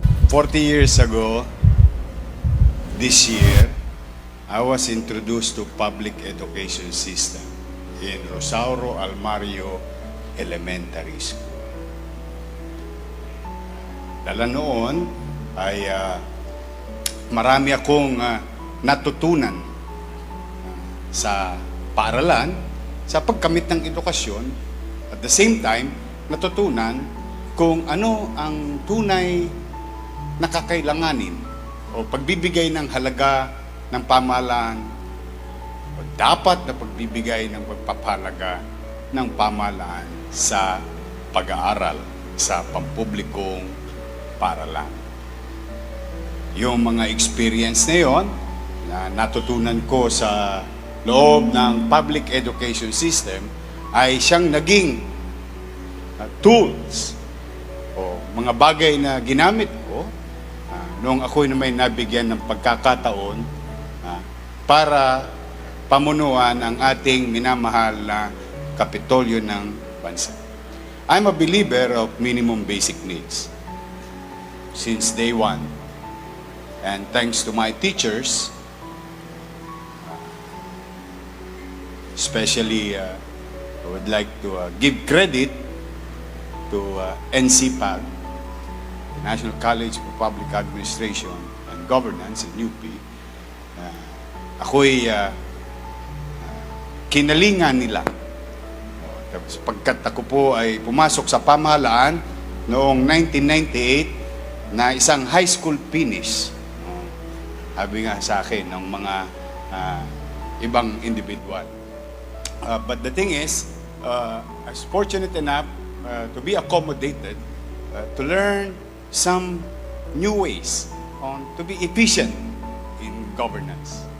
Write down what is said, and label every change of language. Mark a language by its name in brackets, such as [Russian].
[English] 40 years ago, this year, I was introduced to public education system in Rosauro Almario Elementary School. [Filipino] Dala noon ay marami akong natutunan sa paaralan, sa pagkamit ng edukasyon. [English] At the same time, [Filipino] natutunan kung ano ang tunay na kakailanganin o pagbibigay ng halaga ng pamahalaan o dapat na pagbibigay ng pagpapahalaga ng pamahalaan sa pag-aaral sa pampublikong paaralan. Yung mga experience na yon na natutunan ko sa loob ng public education system ay siyang naging tools o mga bagay na ginamit ko noong ako'y na may nabigyan ng pagkakataon para pamunuan ang ating minamahal na kapitolyo ng bansa. [English] I'm a believer of minimum basic needs since day one. And thanks to my teachers, especially I would like to give credit to NCPAG, the National College for Public Administration and Governance in UP. [Filipino] Ako'y kinalingan nila. Pagkat ako po ay pumasok sa pamahalaan noong 1998 na isang high school finish. Sabi nga sa akin ng mga ibang individual. [English] But the thing is, I was fortunate enough to be accommodated, to learn some new ways to be efficient in governance.